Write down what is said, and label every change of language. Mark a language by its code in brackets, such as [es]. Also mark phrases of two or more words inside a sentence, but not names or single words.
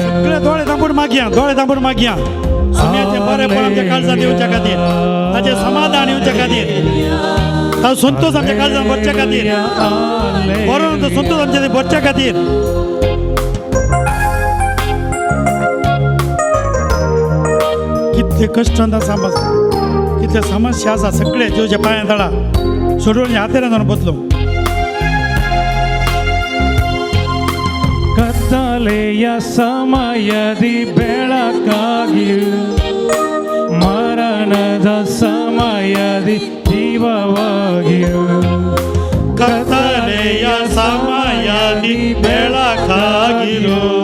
[kok] सगळे दोळे तांपूर मागया सोम्याचे बरेपण आमच्या काळजांत येवच्या खातीर ताचें समाधान येवच्या खातीर ताचो संतोष आमच्या काळजांत भरच्या खातीर बरो तो संतोष आमच्या भरच्या खातीर कितले कश्टांत आसा कितले समस्या आसा सगळे जेवच्या पांयां दळा सोडून हातेर जावन बदलो [kn] ಕತ್ತಲೆಯ ಸಮಯದಿ ಬೆಳಕಾಗಿರು ಮರಣದ ಸಮಯದಿ ಜೀವವಾಗಿರು ಕತ್ತಲೆಯ ಸಮಯದಿ ಬೆಳಕಾಗಿರು